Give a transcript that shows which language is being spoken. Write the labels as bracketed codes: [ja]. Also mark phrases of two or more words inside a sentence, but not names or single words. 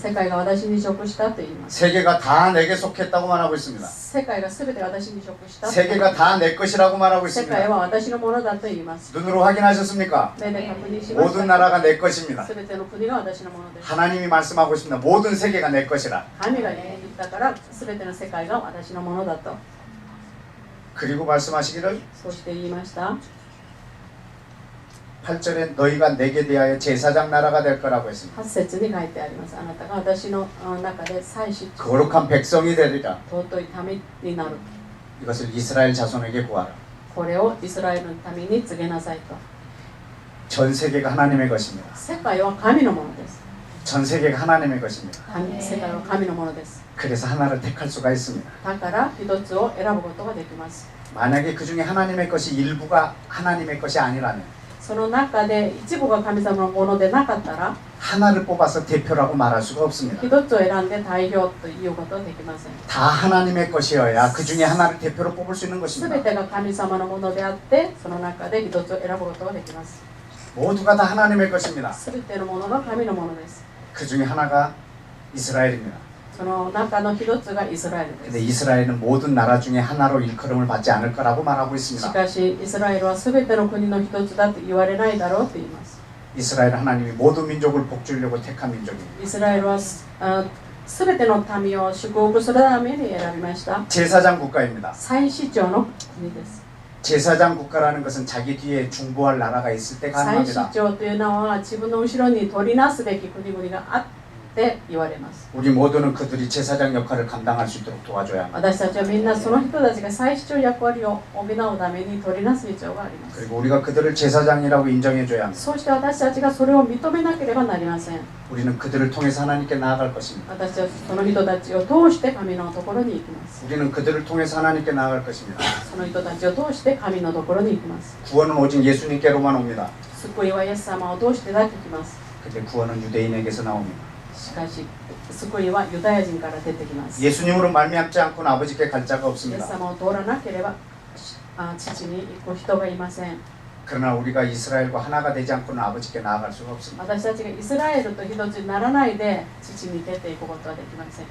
[ja] 世界が私に属したと言います。 [ko] 세계가 다 내게 속했다고 말하고 있습니다. [ja] 世界がすべて私に属した。 [ko] 세계가 다 내 것이라고 말하고 [ja] 世 [ko] 있습니다. [ja] 界は私のものだと言います。 [ko] 눈으로 확인하셨습니까? [ja] 目で確認しまし [ko] 모든 [ja] た。 [ko] 나라가 내 것입니다. [ja] すべての国が私のものです。 [ko] 하나님이 말씀하고 있습니다. 모든 세계가 내 것이라. [ja] 神が言ったから、すべての世界が私のものだと。 [ko] 그리고 말씀하시기를 [ja] そして言いました。 [ko] 8절에 너희가 내게 대하여 제사장 나라가 될 거라고 했습니다. [ja] 8 節に書いてあります。あなたが私の中で祭司、 [ko] 거룩한 백성이 되리라. [ja] 尊い民になる。 [ko] 이것을 이스라엘 자손에게 구하라. [ja] これをイスラエルの民に告げなさいと。 [ko] 전 세계가 하나님의 것입니다. [ja] 世界は神のものです。 [ko] 전 세계가 하나님의 것입니다. [ja] 世界は神のものです。 [ko] 그래서 하나를 택할 수가 있습니다. [ja] だから一つを選ぶことができます。 [ko] 만약에 그 중에 하나님의 것이 일부가 하나님의 것이 아니라면 [ja] その中で一部が神様のものでなかったら [ko] 하나를 뽑아서 대표라고 말할 수가 없습니다. [ja] 一つを選んで代表ということはできません。 [ko] 다 하나님의 것이어야 그 중에 하나를 대표로 뽑을 수 있는 [ja] すべ [ko] 것입니다. [ja] てが神様のものであってその中で一つを選ぶことができます。 [ko] 모두가 다 하나님의 것입니다. [ja] すべてのものが神のものです。 [ko] 그 중에 하나가 이스라엘입니다. [ja] その中の一つがイスラエルで [ko] 근데 [ja] す。 [ko] 이스라엘은 모든 나라 중에 하나로 일컬음을 받지 않을 거라고 말하고 [ja] し [ko] 있습니다. [ja] かしイスラエルはすべての国の一つだと言われないだろうと言います。 [ko] 이스라엘 하나님이 모든 민족을 복주려고 택한 민족입니다. [ja] イスラエルはすべての民を祝福するために選びました。 [ko] 제사장 국가입니다. [ja] 祭司長の国です。 [ko] 제사장 국가라는 것은 자기 뒤에 중보할 나라가 있을 때 [ja] 祭司 [ko] 가능합니다. [ja] 長というのは自分の後ろに取りなすべき国々があって言われます。 [ko] 우리 모두는 그들이 제사장 역할을 감당할 수 있도록 도와줘야 합니다. [ja] 私たちはみんなその人たちが祭司長役割を補うために取りなす必要があります。 [ko] 그리고 우리가 그들을 제사장이라고 인정해줘야 합니다. [ja] そうして私たちがそれを認めなければなりません。 [ko] 우리는 그들을 통해서 하나님께 나아갈 것입니다. [ja] 私たちはその人たちを通して神のところに行きます。 [ko] 우리는 그들을 통해서 하나님께 나아갈 것입니다. [ja] その人たちを通して神のところに行きます。 [ko] 구원은 오직 예수님께로만 옵니다. [ja] 救いはイエス様を通してだけ来ます。 [ko] 근데 구원은 유대인에게서 나옵니다. [ja] しかし救いはユダヤ人から出てきます。イ [ko] 예수님으로 말미암지 않고는 아버지께 갈 자가 [ja] エス [ko] 없습니다. [ja] 様を通らなければ父に行く人がいません。 [ko] 그러나 우리가 이스라엘과 하나가 되지 않고는 아버지께 나아갈 수가 없습니다. [ja] 私たちがイスラエルと一つにならないで父に出ていくことはできません。